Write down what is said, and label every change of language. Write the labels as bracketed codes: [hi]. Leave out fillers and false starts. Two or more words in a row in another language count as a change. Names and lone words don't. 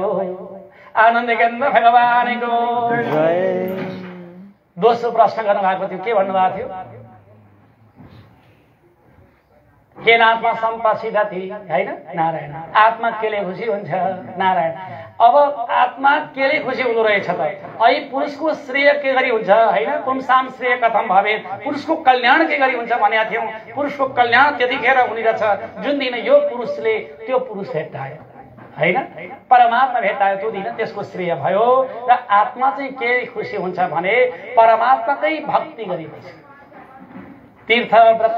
[ne] आनन्द गन्ध भगवानको दोस्रो प्रश्न गर्नुभएको थियो, के भन्नुभएको थियो? [sa] केन आत्मा सम्पसिद्धि हैन? [ne] नारायण। आत्मा केले खुसी हुन्छ? नारायण। अब आत्मा केले खुसी हुँदो रहेछ त? अहिले पुरुषको श्रेय के गरी हुन्छ हैन? [sa] पुंसाम श्रेय कथम भवेत्, [ne] पुरुषको कल्याण के गरी हुन्छ भनेका थियौँ। पुरुषको कल्याण त्यतिखेर हुने रहेछ जुन दिन यो पुरुषले त्यो पुरुष भेट्टायो हैन परमात्मा भेटायो त्यो दिन त्यसको श्रेय भयो र आत्मा चाहिँ के खुसी हुन्छ भने परमात्माकै भक्ति गरेपछि तीर्थ व्रत